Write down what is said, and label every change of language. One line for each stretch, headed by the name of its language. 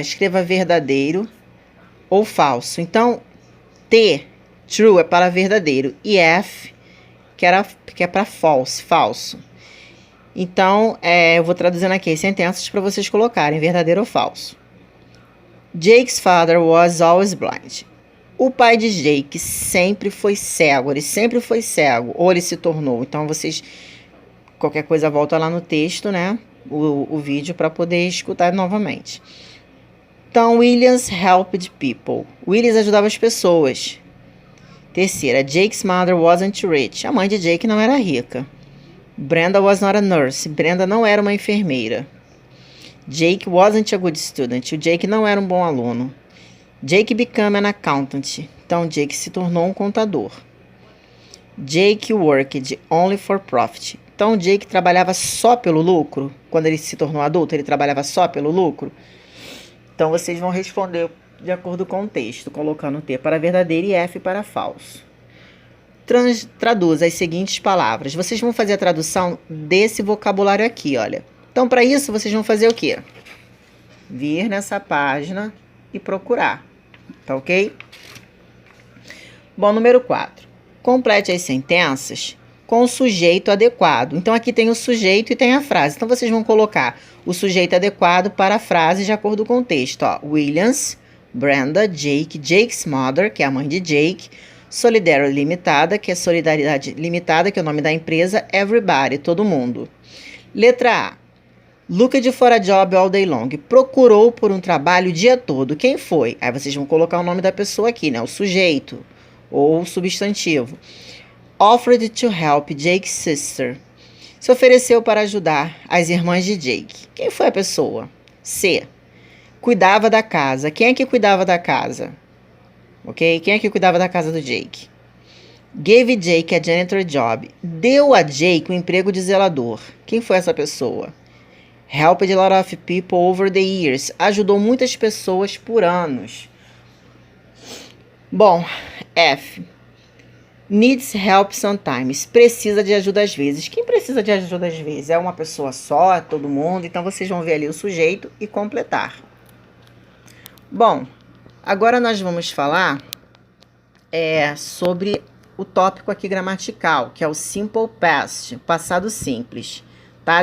Portuguese: Escreva verdadeiro ou falso. Então, T, true, é para verdadeiro. E F, que é para falso. Então, eu vou traduzindo aqui as sentenças para vocês colocarem verdadeiro ou falso.
English: Jake's father was always blind.
Portuguese: O pai de Jake sempre foi cego. Ele sempre foi cego. Ou ele se tornou. Então, vocês... Qualquer coisa, volta lá no texto, né? O vídeo para poder escutar novamente.
English: Então, Williams helped people.
Portuguese: Williams ajudava as pessoas. Terceira,
English: Jake's mother wasn't rich.
Portuguese: A mãe de Jake não era rica.
English: Brenda was not a nurse.
Portuguese: Brenda não era uma enfermeira.
English: Jake wasn't a good student.
Portuguese: O Jake não era um bom aluno.
English: Jake became an accountant.
Portuguese: Então, Jake se tornou um contador.
English: Jake worked only for profit.
Portuguese: Então, Jake trabalhava só pelo lucro. Quando ele se tornou adulto, ele trabalhava só pelo lucro. Então, vocês vão responder de acordo com o texto, colocando T para verdadeiro e F para falso. Traduza as seguintes palavras. Vocês vão fazer a tradução desse vocabulário aqui, olha. Então, para isso, vocês vão fazer o quê? Vir nessa página e procurar. Tá ok? Bom, número 4. Complete as sentenças com o sujeito adequado. Então, aqui tem o sujeito e tem a frase. Então, vocês vão colocar o sujeito adequado para a frase de acordo com o texto. Ó, Williams, Brenda, Jake, Jake's mother, que é a mãe de Jake, Solidarity Limitada, que é Solidariedade Limitada, que é o nome da empresa, Everybody, todo mundo. Letra A.
English: Looked for a job all day long.
Portuguese: Procurou por um trabalho o dia todo. Quem foi? Aí vocês vão colocar o nome da pessoa aqui, né? O sujeito ou o substantivo.
English: Offered to help Jake's sister.
Portuguese: Se ofereceu para ajudar as irmãs de Jake. Quem foi a pessoa? C. Cuidava da casa. Quem é que cuidava da casa? Ok? Quem é que cuidava da casa do Jake?
English: Gave Jake a janitor job.
Portuguese: Deu a Jake um emprego de zelador. Quem foi essa pessoa?
English: Helped a lot of people over the years.
Portuguese: Ajudou muitas pessoas por anos. Bom, F.
English: Needs help sometimes.
Portuguese: Precisa de ajuda às vezes. Quem precisa de ajuda às vezes? É uma pessoa só? É todo mundo? Então, vocês vão ver ali o sujeito e completar. Bom, agora nós vamos falar sobre o tópico aqui gramatical, que é o simple past, passado simples, tá?